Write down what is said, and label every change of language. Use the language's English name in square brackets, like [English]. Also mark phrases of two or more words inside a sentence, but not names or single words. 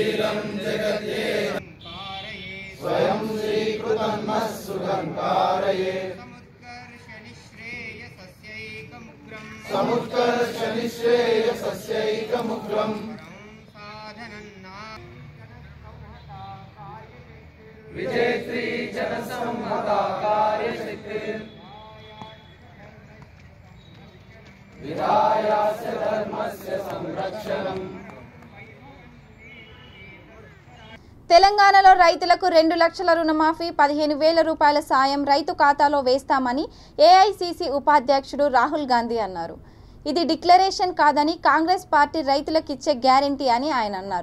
[Sanskrit] स्वयं श्रीकृतन्मत्सुखं कारयेत् समुत्कर्षनिश्रेयसस्यैकमुग्रम् विजयश्री जनसम्मता कार्यशक्ति विधायास्य धर्मस्य संरक्षणम्। [Telugu] తెలంగాణలో రైతులకు 2 లక్షల రుణమాఫీ 15,000 రూపాయల సాయం రైతు ఖాతాలో వేస్తామని ఏఐసీసీ ఉపాధ్యక్షుడు రాహుల్ గాంధీ అన్నారు. ఇది డిక్లరేషన్ కాదని కాంగ్రెస్ పార్టీ రైతులకు ఇచ్చే గ్యారెంటీ అని ఆయన అన్నారు.